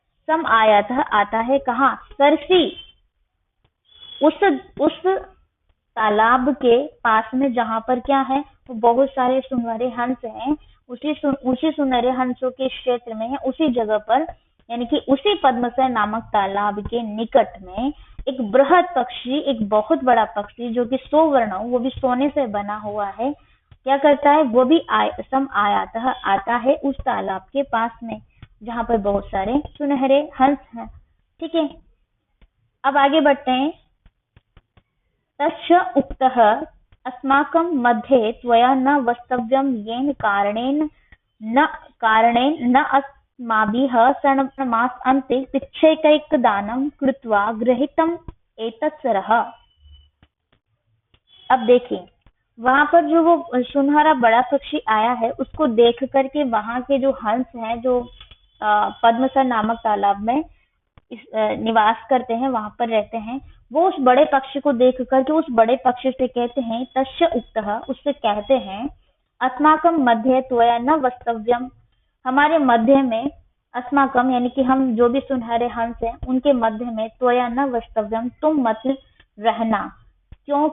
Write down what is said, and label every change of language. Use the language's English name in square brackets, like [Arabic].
[Hindi] सम आयातः आता है कहाँ, सरसी, उस तालाब के पास में, जहां पर क्या है, वो बहुत सारे सुनहरे हंस हैं, उसी सुनहरे हंसों के क्षेत्र में है, उसी जगह पर, यानी कि उसी पद्मसर नामक तालाब के निकट में एक बृहत पक्षी, एक बहुत बड़ा पक्षी, जो कि सौवर्ण, वो भी सोने से बना हुआ है, क्या करता है, वो भी सम आयातः आता है उस तालाब के पास में जहां पर बहुत सारे सुनहरे हंस हैं। ठीक है, अब आगे बढ़ते हैं। [Sanskrit] तस्य उक्तः अस्माकं मध्ये त्वया न वक्तव्यं येन कारणेन न अस्माभिः षण्मासान्ते पिच्छैकैकदानं कृत्वा गृहीतम् एतत् सरः। [Hindi] अब देखिए, वहां पर जो वो सुनहरा बड़ा पक्षी आया है उसको देख करके वहां के जो हंस हैं, जो पद्मसर नामक तालाब में निवास करते हैं, वहां पर रहते हैं, वो उस बड़े पक्षी को देख करके उस बड़े पक्षी से कहते हैं, [Sanskrit] तस्य उक्तः, [Hindi] उससे कहते हैं, [Sanskrit] अस्माकं मध्ये त्वया न वक्तव्यम, [Hindi] हमारे मध्य में, अस्माकं यानी कि हम जो भी सुनहरे हंस हैं उनके मध्य में, [Sanskrit] त्वया न वक्तव्यम, [Hindi] तुम मत रहना। क्यों?